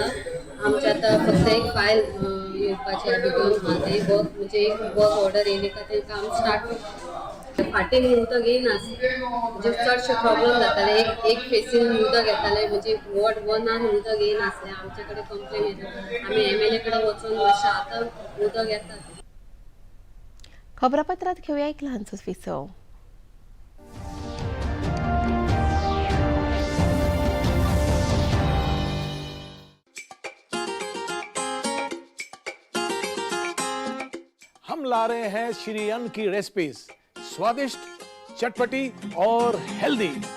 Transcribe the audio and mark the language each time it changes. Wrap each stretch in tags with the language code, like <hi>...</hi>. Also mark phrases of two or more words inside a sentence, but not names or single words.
<kok>आमचे आतां फक्त एक फायल येवपाची भितर वर्क म्हणजे एक</kok> <en>work order</en> <kok>येयली काय ते काम स्टार्ट फाटीन उदक येयनास म्हणजे चडशे प्रॉब्लेम जाताले एक फेसीन उदक येताले म्हणजे वॉर्ड 1 उदक येयनासलें आमचे कडेन कंप्लेन येता आमी MLA कडेन वचून मातशें आतां उदक येतात. खबरापत्रात घेऊया एक लहानसो विसव.</kok> <hi>हम ला रहे हैं श्री अन्न की रेसिपीज, स्वादिष्ट, चटपटी और हेल्दी.</hi>